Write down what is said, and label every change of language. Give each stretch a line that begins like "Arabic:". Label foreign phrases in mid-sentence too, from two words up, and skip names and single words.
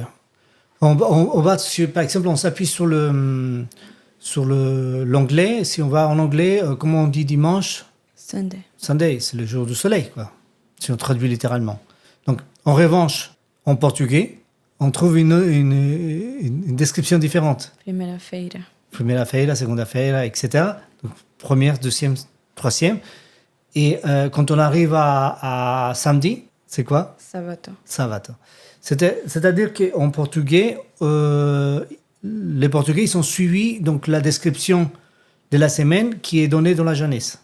French: On va par exemple, on s'appuie sur l'anglais. Si on va en anglais, comment on dit dimanche? Sunday. Sunday, c'est le jour du soleil, quoi. Si on traduit littéralement. Donc, en revanche, en portugais, on trouve une description différente. Primeira-feira.
Portuguese: Primeira-feira, segunda-feira,
French: etc. Donc, première, deuxième, troisième. Et quand on arrive à samedi, c'est quoi? Sabato. Sabato. C'est-à-dire qu'en portugais, les Portugais ils ont suivi donc, la description de la semaine qui est donnée dans la Genèse.